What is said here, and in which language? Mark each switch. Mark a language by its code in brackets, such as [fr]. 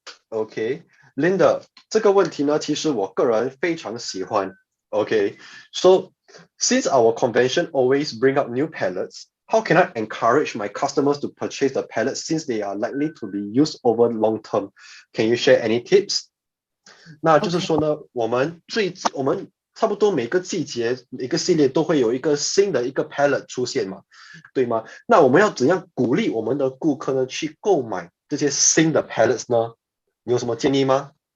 [zh] Okay, Linda, 这个问题呢，其实我个人非常喜欢。 [en] Okay, so since our convention always bring up new palettes, how can I encourage my customers to purchase the palettes since they are likely to be used over long term? Can you share any tips? [zh] 那就是说呢，我们差不多每个季节、每个系列都会有一个新的一个 palette 出现嘛，对吗？那我们要怎样鼓励我们的顾客呢去购买这些新的 palettes 呢？你有什么建议吗？